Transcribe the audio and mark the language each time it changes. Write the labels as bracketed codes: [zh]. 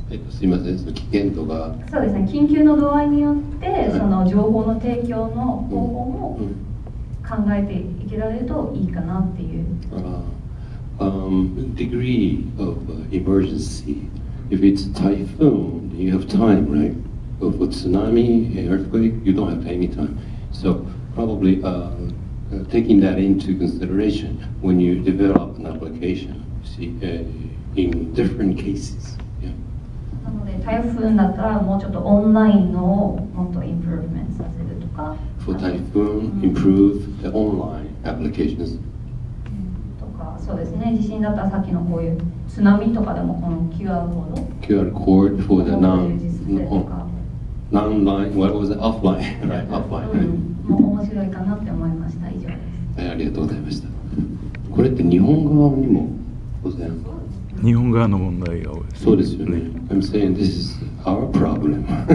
[ja] すいません、その危険度が。そうですね、緊急の度合いによってその情報の提供の方法も考えていけられるといいかなっていう。 [en] Degree of emergency. If it's a typhoon, you have time, right? But for tsunami, earthquake, you don't have any time. So probably taking that into consideration when you develop an application, see, in different cases. [ja] なので台風だったらもうちょっとオンラインのもっとインプルーブメントさせるとか。 [en] For typhoon, improve the online applications. [ja] とか、そうですね。地震だったらさっきのこういう津波とかでもこの QR コード。 [en] QR code for the non-line. What was it? Offline, right? Offline. [ja] も面白いかなって思いました。以上です。ありがとうございました。これって日本側にも当然日本側の問題が多いです。そうですよね。 [en] I'm saying this is our problem.